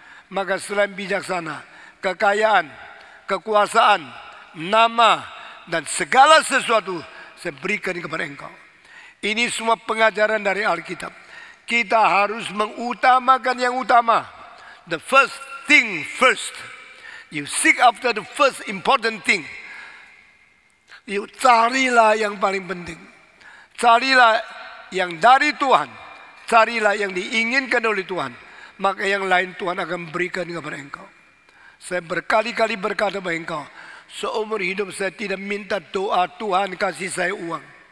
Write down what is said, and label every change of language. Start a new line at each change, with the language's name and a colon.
Indonesian: Maka selain bijaksana, kekayaan, kekuasaan, nama, dan segala sesuatu saya berikan kepada engkau. Ini semua pengajaran dari Alkitab. Kita harus mengutamakan yang utama.
English: The first thing first. You seek after the first important thing.
Indonesian: You carilah yang paling penting. Carilah yang dari Tuhan. Carilah yang diinginkan oleh Tuhan. Maka yang lain Tuhan akan berikan kepada engkau. Saya berkali-kali berkata kepada engkau, seumur hidup saya tidak minta doa Tuhan kasih saya uang.